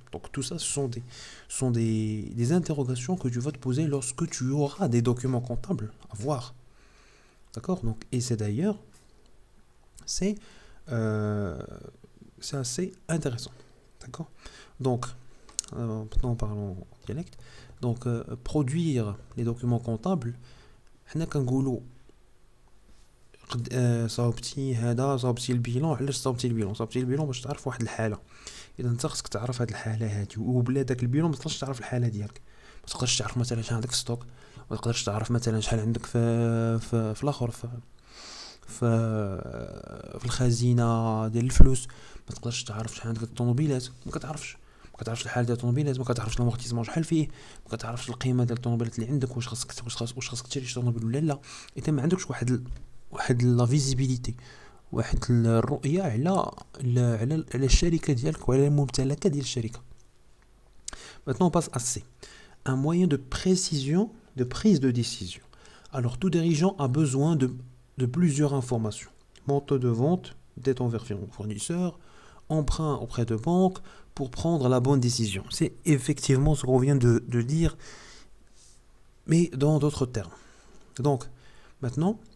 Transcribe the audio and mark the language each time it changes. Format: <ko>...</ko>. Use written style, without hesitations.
<fr>Donc tout ça, ce sont des interrogations que tu vas te poser lorsque tu auras des documents comptables à voir. D'accord? Donc, et c'est d'ailleurs, c'est assez intéressant. D'accord? Donc, maintenant parlons en dialecte. Donc, produire les documents comptables,</fr> <ar>حنا كنقولوا صاوبتي هذا، صاوبتي البيلون. علاش صاوبتي البيلون؟ صاوبتي البيلون باش تعرف واحد الحاله. اذا انت خصك تعرف هاد الحاله هادي، وبلا داك البيلون ما تقدرش تعرف الحاله ديالك. ما تقدرش تعرف مثلا شحال عندك في ستوك، ما تقدرش تعرف مثلا شحال عندك في الاخر في الخزينه ديال الفلوس. ما تقدرش تعرف شحال عندك الطوموبيلات، ما كتعرفش الحال ديال الطوموبيلات، ما كتعرفش المورتيزمون شحال فيه، ما كتعرفش القيمه ديال الطوموبيلات اللي عندك، واش خاصك تشري شي طوموبيل ولا لا. اذا ما عندكش واحد لا فيزيبيليتي، واحد الرؤيه على الشركه ديالك وعلى الممتلكات ديال الشركه.</ar> <fr>Maintenant on passe à C. Un moyen de précision, de prise de décision. Alors tout dirigeant a besoin de plusieurs informations. Montant de vente, dette envers fournisseur, emprunt auprès de banque pour prendre la bonne décision. C'est effectivement ce qu'on vient de dire, mais dans d'autres termes. Donc maintenant</fr>